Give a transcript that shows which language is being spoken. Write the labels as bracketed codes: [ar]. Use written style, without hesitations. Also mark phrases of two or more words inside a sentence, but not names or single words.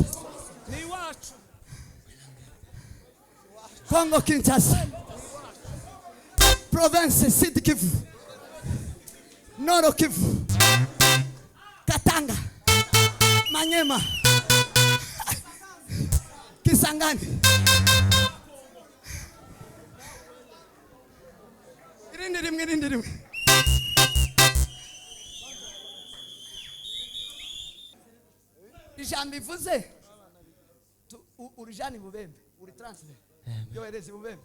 [rn] Ni wacu. Kongo Kinshasa. Province Sud Kivu. Nord Kivu. Katanga. Manyema. Kisangani. Irindi. Ijambo ivuze urijani bubembe uri transfer yohereze bubembe